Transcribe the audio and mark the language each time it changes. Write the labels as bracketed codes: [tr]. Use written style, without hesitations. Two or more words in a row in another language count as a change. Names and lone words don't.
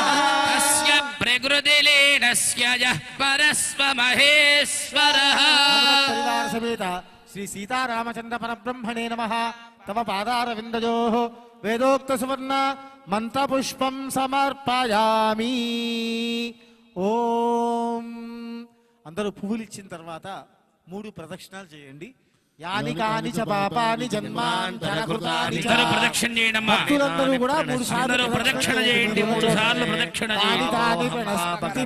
[sa] तस्य प्रकृतिलीनस्य यः परस्व महेश्वरः समेत श्री सीतारामचंद्र परब्रह्मणे नमः तव पादारविन्दयोः वेदोक्त सुवर्ण मंत्रपुष्पं समर्पयामि ఓం [te] అందరూ పువ్వులు ఇచ్చిన తర్వాత 3 ప్రదక్షిణాలు చేయండి. [sa] యాని కాని చ పాపాని జన్మాంతరకృతాని [te] అందరూ ప్రదక్షిణ చేయండి అమ్మా. భక్తులందరూ కూడా 3 సార్లు ప్రదక్షిణ చేయండి. 3 సార్లు ప్రదక్షిణ చేయండి.